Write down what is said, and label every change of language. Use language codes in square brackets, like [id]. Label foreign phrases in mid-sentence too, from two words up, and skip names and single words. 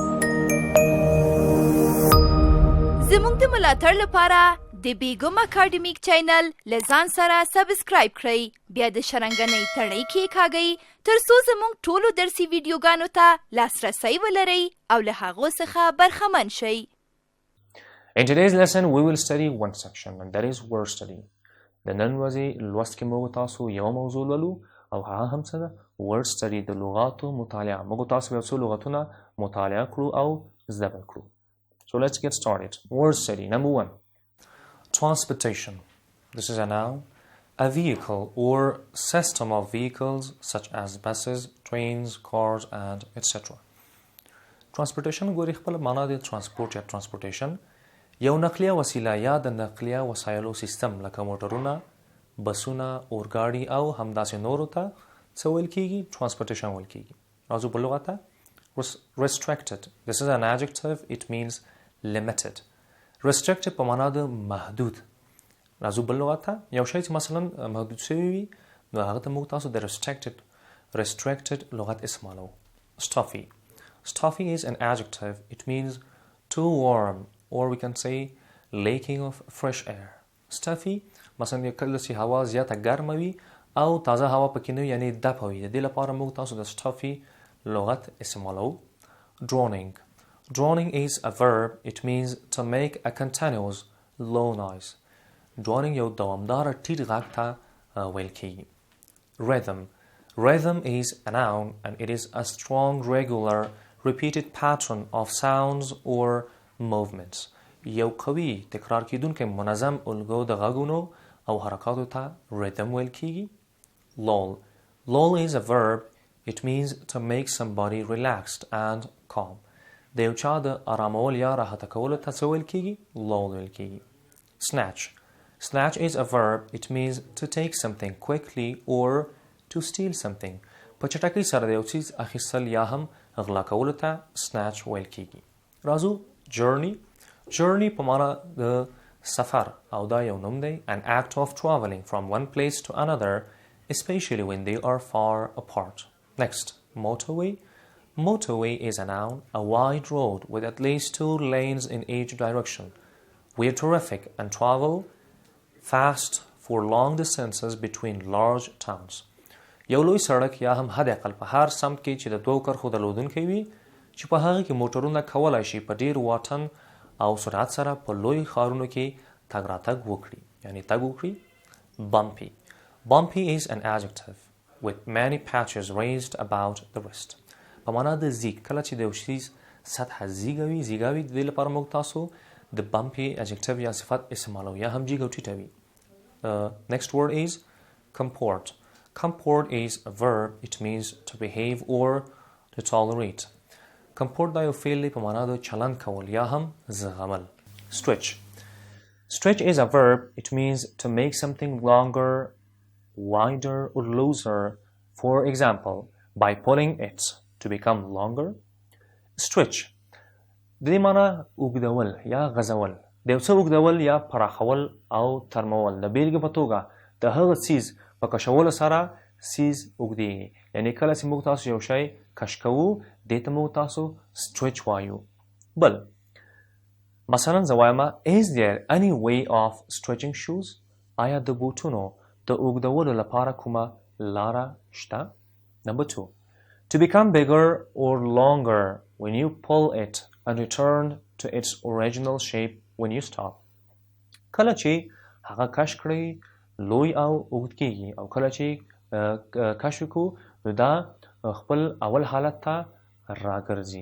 [ps] زموږ د ملاتړ لپاره د بیګم اکاډمیک چینل له ځان سره سبسکرایب کړئ، بیا د شرنګنۍ تڼۍ کېکاږئ تر څو زموږ ټولو درسي ویډیوګانو ته لاسرسی ولرئ او له هغو څخه برخمن شئ. [en] In today's lesson, we will study one section, and that is word study. [ps] د نن ورځې لوست کې موږ تاسو یو موضوع لولو او هغه هم څه ده؟ [en] word study، [ps] د لغاتو مطالعه. موږ تاسو یو څو لغتونه مطالعه کړو او زده کړو. [en] So let's get started. Word study. Number 1. Transportation. This is a noun. A vehicle or system of vehicles such as buses, trains, cars, and etc. [ps] Transportation ګوري خپل معنا د transport یا transportation. یو نقلیه وسیله یا د نقلیه وسایلو سیستم لکه موټرونه، بسونه، اورګاډي او همداسې نورو ته څه ویل کیږي؟ transportation ویل کیږي. راځو بل لغت ته. [en] Restricted. This is an adjective. It means limited. Restricted [ps] په معنا د محدود. راځو بل لغت ته. یو شی چې مثلا محدود شوی وي، نو هغه ته موږ تاسو د restricted لغت استعمالوو. [en] Stuffy. Stuffy is an adjective. It means too warm, or we can say lacking of fresh air. [ps] Stuffy مثلا کله چې هوا زیاته ګرمه وي او تازه هوا پکې نه وي، یعنی دفه وي. د دې لپاره موږ تاسو د stuffy لغت استعمالوو. [en] Droning. Droning is a verb. It means to make a continuous low noise. [ps] Droning یو دوامداره ټیټ غږ ته ویل کیږي. [en] Rhythm. Rhythm is a noun and it is a strong, regular, repeated pattern of sounds or movements. [ps] یو قوي تکرار کیدونکی منظم الګو د غږونو او حرکاتو ته rhythm ویل کیږي. [en] Lull. Lull is a verb. It means to make somebody relaxed and calm. [ps] د یو چا د آرامول یا راحته کولو ته څه ویل کیږي؟ lull ویل کیږي. [en] Snatch. Snatch is a verb. It means to take something quickly or to steal something. [ps] په چټکۍ سره د یو څیز اخیستل یا هم غلا کولو ته snatch ویل کیږي. راځو journey. Journey په معنا د سفر او دا یو نوم دی. [en] An act of traveling from one place to another, especially when they are far apart. Next, motorway. Motorway is a noun, a wide road with at least 2 lanes in each direction. We are terrific and travel fast for long distances between large towns. [ps] یو لوی سړک یا هم حد اقل په هر سمت کې چې د 2 کرښو درلودونکی وي، چې په هغه کې موټرونه کولی شي په ډیر واټن او سرعت سره په لوی ښارونو کې تګ راتګ وکړي، یعنی تګ وکړي. [en] Bumpy. Bumpy is an adjective with many patches raised about the wrist. [ps] په معنا د زیږ. کله چې د یو شي سطحه زیږه وي، د دې لپاره موږ تاسو د [en] bumpy adjective [ps] یا صفت استعمالوو، یا هم جیږ او ټیټه وي. [en] Next word is comport. Comport is a verb. It means to behave or to tolerate. [ps] Comport دا یو فعل دی په معنا د چلند کول یا هم زغمل. [en] Stretch. Stretch is a verb. It means to make something longer, wider or looser. For example, by pulling it to become longer. [ps] Stretch د دې معنا اوږدول یا غځول. د یو څه اوږدول یا پراخول او ترمول. د بیلګې په توګه د هغه څیز په کشولو سره څیز اوږدېږي. یعنې کله چې موږ تاسو یو شی کش کوو دې ته موږ تاسو stretch وایو. بل مثلا زه وایمه [en] is there any way of stretching shoes؟ [ps] آیا د بوټونو د اوږدولو لپاره کومه لاره شته؟ [en] Number 2. To become bigger or longer when you pull it and return to its original shape when you stop. [ps] کله چې هغه کش کړئ لوی او اوږد کېږي او کله چې کش وکړو نو دا خپل اول حالت ته راګرځي.